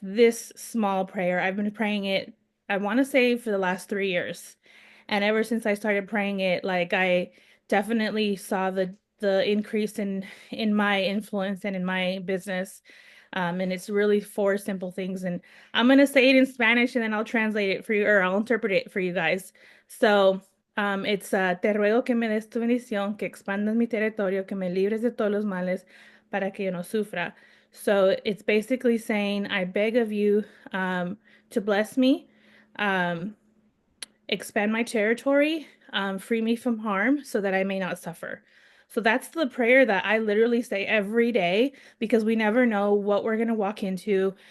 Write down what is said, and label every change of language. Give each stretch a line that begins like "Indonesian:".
English: This small prayer, I've been praying it, I want to say for the last 3 years. And ever since I started praying it, like I definitely saw the increase in my influence and in my business. And it's really four simple things. And I'm gonna say it in Spanish and then I'll translate it for you or I'll interpret it for you guys. So it's
Spanish: te ruego que me des tu bendición, que expandas mi territorio, que me libres de todos los males para que yo no sufra.
English: So it's basically saying, I beg of you to bless me, um, expand my territory, free me from harm so that I may not suffer. So that's the prayer that I literally say every day because we never know what we're going to walk into.